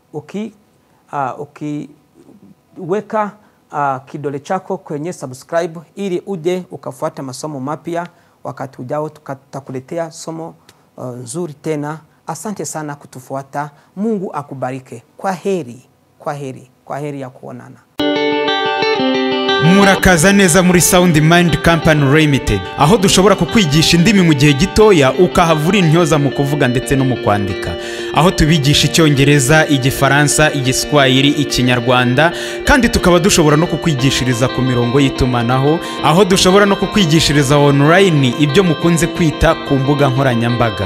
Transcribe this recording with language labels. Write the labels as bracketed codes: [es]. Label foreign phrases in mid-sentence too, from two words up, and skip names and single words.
[sw] Ukiweka kidole chako kwenye subscribe ili uje ukafuata masomo mapya. Wakati ujao tutakuletea somo nzuri tena. Asante sana kutufuata. Mungu akubarike. Kwa heri, kwa heri, kwa heri ya kuonana. [rw] Murakaza neza muri Sound Mind Company Limited, aho dushobora kukwigisha indimi mu gihe gitoya ukahavura intyoza mu kuvuga ndetse no mu kwandika, aho tubigisha Icyongereza, Igifaransa, Igiswahili, Ikinyarwanda, kandi tukaba dushobora no kukwigishiriza ku mirongo y'itumanaho, aho dushobora no kukwigishiriza online ibyo mukunze kwita ku mbuga nkoranyambaga.